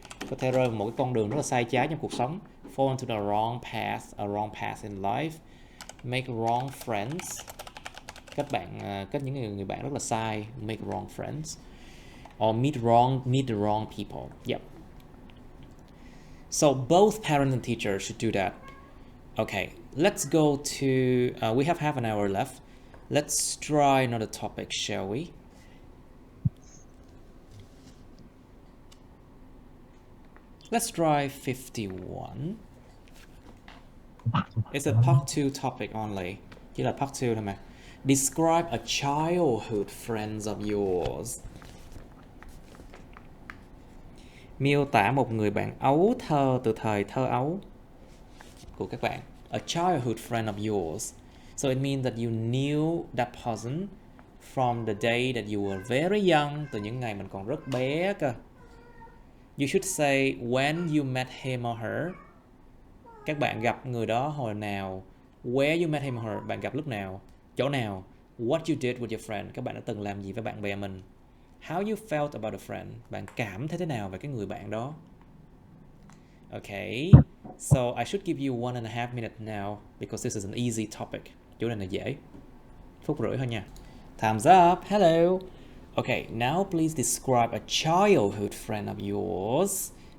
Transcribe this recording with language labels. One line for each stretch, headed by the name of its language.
Vietnamese: Có thể rơi vào một cái con đường rất là sai trái trong cuộc sống.
English: Fall into the wrong path, a wrong path in life. Make wrong friends. Kết những người bạn rất là sai. Make wrong friends. Or meet the wrong people. Yep. So both parents and teachers should do that. Okay, let's go to, we have half an hour left. Let's try another topic, shall we? Let's try 51. It's a part 2 topic only.
Vietnamese: Chỉ là part 2 thôi mà.
English: Describe a childhood friends of yours.
Vietnamese: Miêu tả một người bạn ấu thơ từ thời thơ ấu của các bạn.
English: A childhood friend of yours. So it means that you knew that person from the day that you were very young,
Vietnamese: từ những ngày mình còn rất bé cơ.
English: You should say when you met him or her.
Vietnamese: Các bạn gặp người đó hồi nào.
English: Where you met him or her,
Vietnamese: bạn gặp lúc nào, chỗ nào.
English: What you did with your friend,
Vietnamese: các bạn đã từng làm gì với bạn bè mình.
English: How you felt about a friend.
Vietnamese: Bạn cảm thấy thế nào về cái người bạn đó?
English: Okay, so I should give you 1.5 minutes now because this is an easy topic.
Vietnamese: Chủ đề này dễ. Phút rưỡi thôi nha.
English: Time's up. Hello. Okay, now please describe a childhood friend of yours.